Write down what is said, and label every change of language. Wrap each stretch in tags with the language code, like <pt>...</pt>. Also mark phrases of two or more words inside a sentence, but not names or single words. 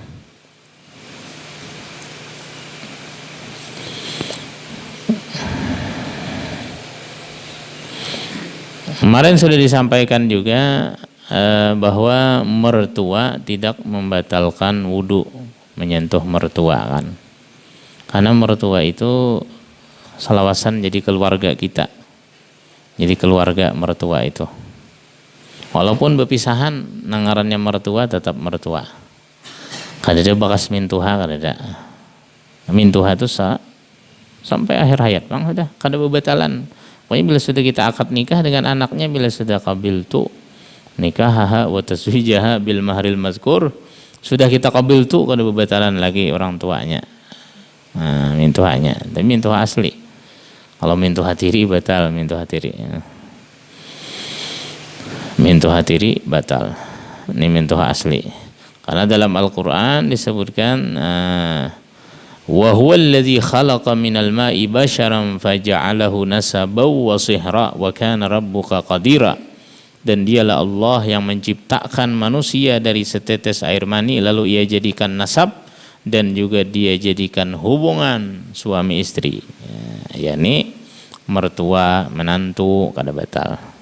<id>Kemarin sudah disampaikan juga bahwa mertua tidak membatalkan wudu, menyentuh mertua kan.</id> <bjn>Karena mertua itu salawasan jadi keluarga kita. Jadi keluarga mertua itu. Walaupun berpisahan, nangarannya mertua tetap mertua. Kadada bakas mintuha, kadada. Mintuha itu sampai akhir hayat bang, sudah kada bebatalan. Pokoknya bila sudah kita akad nikah dengan anaknya, bila sudah</bjn> <ar>قبلت نكاحها وتزويجها بالمهر المذكور,</ar> <bjn>sudah kita</bjn> <ar>قبلت,</ar> <bjn>kada bebatalan lagi orang tuanya. Nah, mintuhanya, tapi mintuha asli. Kalau mintuha tiri batal, mintuha tiri. Mintuha tiri batal. Ini mintuha asli.</bjn> <ar>Karena dalam Al-Qur'an disebutkan وهو الذي خلق من الماء بشرا فجعله نسبا وصهرا وكان ربك قديرا.</ar> <id>Dan dialah Allah yang menciptakan manusia dari setetes air mani, lalu ia jadikan nasab dan juga dia jadikan hubungan suami istri, yakni mertua menantu kada batal.</id>